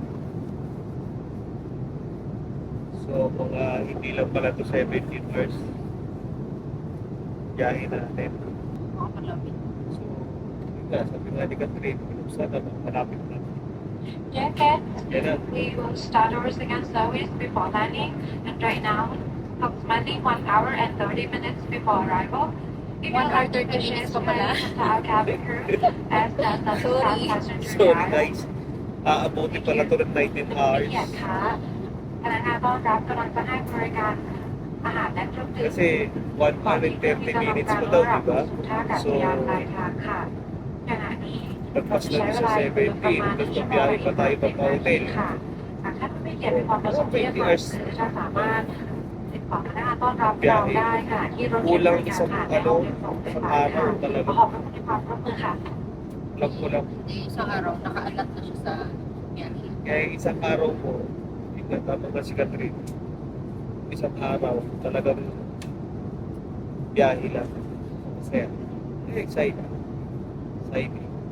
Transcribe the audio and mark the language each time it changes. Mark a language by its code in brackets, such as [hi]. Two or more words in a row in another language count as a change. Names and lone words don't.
[tl] So, mga hindi lang pala to 17 hours. Biyahe natin. Makakalapit. So, yun nga, sabi nga ni Catherine, sana malapit na. [en] Dear guests, [tl] Yan na. [en] we will start our second service before landing, and right now, approximately 1 hour and 30 minutes before arrival. If [tl] 1 [en] hour 30 minutes [tl] pa pala. [en] Our cabin crew as the Sorry. passenger Sorry arrival. [tl] guys. Aabuti pala to ng 19 hours. [th] เกียรติค่ะพนักงานต้อนรับกำลังจะให้บริการอาหารและเครื่องดื่ม [tl] Kasi [en] 1 hour and 30 minutes [tl] pa daw, di ba? [th] ท่าอากาศยานปลายทางค่ะขณะนี้ [tl] Pagpas na sa 17, tapos magbiyahe pa tayo pa hotel. [th] ค่ะหากท่านไม่เกียรติมีความประสงค์ที่จะมาซื้อจะสามารถติดต่อพนักงานต้อนรับเราได้ค่ะที่รถเข็นบริการค่ะในห้องเก็บของเป็นฝ่ายค่ะขอบคุณในความร่วมมือค่ะ [tl] Alam ko lang. Hindi, isang araw, nakaalat na siya sa biyahe. Kaya isang araw ko, tingnan tama na si Catherine. Isang araw, talagang biyahe lang. Masaya. Excited. Excited.